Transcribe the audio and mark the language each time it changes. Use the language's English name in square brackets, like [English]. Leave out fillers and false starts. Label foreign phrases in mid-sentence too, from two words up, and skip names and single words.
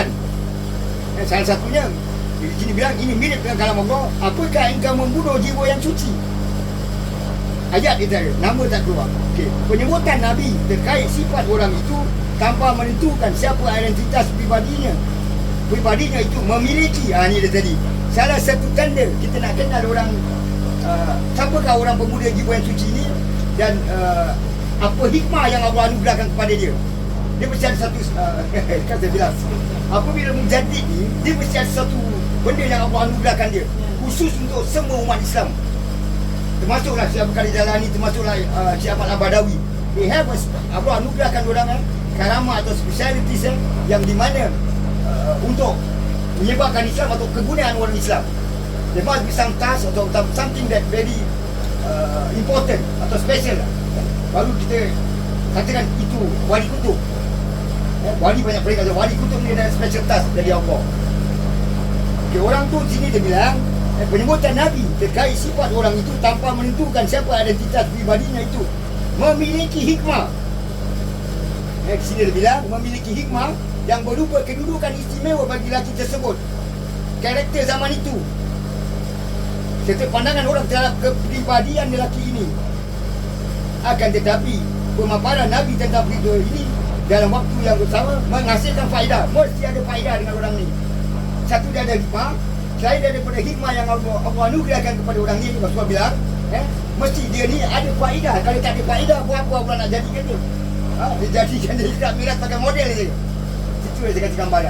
[Malay] Salah satunya di sini bilang ini mirip dengan kalam Allah. Apakah engkau membunuh jiwa yang suci? Ayat dia tadi, nama tak keluar. [Indonesian] Penyebutan Nabi terkait sifat orang itu tanpa menentukan siapa identitas pribadinya. Pribadinya itu memiliki, [Malay] ni dia tadi, salah satu tanda kita nak kenal orang, siapakah orang pemuda jiwa yang suci ni, dan apa hikmah yang Allah anugerahkan kepada dia. Dia mesti ada satu, kan saya bilang, apabila menjadi ni, dia mesti ada satu benda yang Allah anugerahkan dia, khusus untuk semua umat Islam. Termasuklah Syekh Abdul Qadir Jalani, termasuklah Syekh Ahmad Al-Badawi. [English] They have [Malay] Allah anugerahkan orang karamah atau specialities yang di mana untuk menyebarkan Islam atau kegunaan orang Islam. [English] There must be some task [Malay] atau [English] something that very important atau special. [Malay] Baru kita katakan itu wali kutub. Wali banyak mereka kata wali kutub ni ada [English] special task [Malay] dari Allah. Orang tu sini dia bilang penyebutan Nabi terkait sifat orang itu tanpa menentukan siapa identitas pribadinya itu memiliki hikmah. [Indonesian] Di sini dia bilang memiliki hikmah yang berupa kedudukan istimewa bagi lelaki tersebut, karakter zaman itu, serta pandangan orang terhadap kepribadian lelaki ini. Akan tetapi pemaparan Nabi tentang peristiwa ini dalam waktu yang bersama menghasilkan faedah. [Malay] Mesti ada faedah dengan orang ni. Satu, dia ada hikmah. Selain daripada hikmah yang Allah anugerahkan kepada orang ni, Rasulullah bilang, mesti dia ni ada faedah. Kalau tak ada faedah, buat apa Allah nak jadikan dia? Dia jadikan dia Isra Mi'raj pakai model dia. Itu yang saya kata gambaran.